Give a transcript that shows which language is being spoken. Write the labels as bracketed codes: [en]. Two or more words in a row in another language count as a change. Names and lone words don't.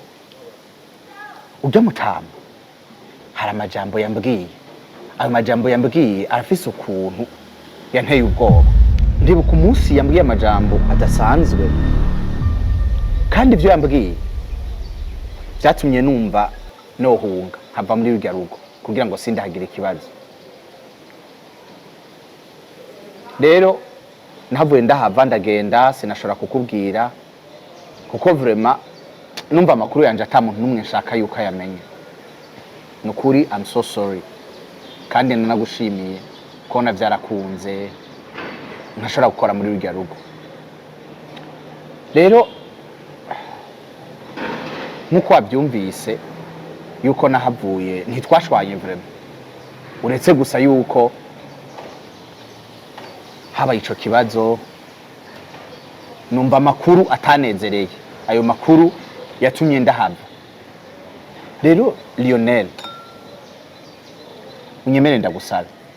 [rn] ujya mutama hari amajambo yambwiye ayo majambo yambwiye arafise ukuntu yanteye ubwoba ndibuka umunsi yambwiye amajambo adasanzwe kandi ibyo yambwiye byatumye numva nohunga nkava muri rujya rugo kugira ngo sindahagire ikibazo rero nahavuye ndahava ndagenda sinashobora kukubwira kuko vraiment numva amakuru yanje atamuntu numwe nshaka yuko ayamenye nukuri [en] I'm so sorry [rn] kandi nanagushimiye ko navyarakunze ntashobora gukora muri rujya rugo rero nkuko wabyumvise yuko nahavuye ntitwashwanye vraiment uretse gusa yuko habaye ico kibazo numva amakuru atanezereye ayo makuru yatumye ndahava rero Lionel unyemere ndagusaba